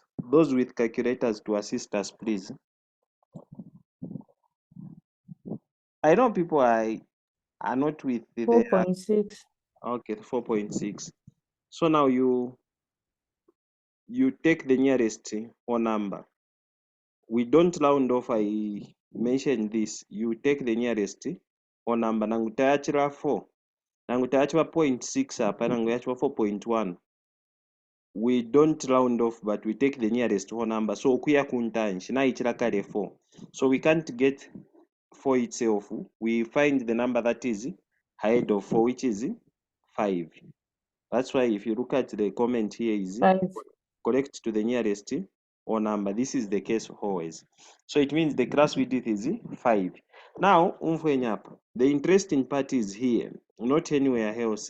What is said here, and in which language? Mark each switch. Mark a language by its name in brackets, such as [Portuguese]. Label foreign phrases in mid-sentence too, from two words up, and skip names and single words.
[English] Those with calculators to assist us, please. I know people are not with the 4.6. okay, 4.6. So now you take the nearest whole number. We don't round off. I mentioned this. You take the nearest whole number. [Bemba] Nangu tayachira 4. Nangu tayachira 0.6 apa nangu tayachira 4.1. [English] We don't round off, but we take the nearest whole number. [Bemba] So kuya kuntanji na ichira kale 4. [English] So we can't get 4 itself. We find the number that is ahead of 4, which is 5. That's why if you look at the comment here, is 5. correct to the nearest whole number. This is the case always. So it means the class width is 5. Now, the interesting part is here, not anywhere else.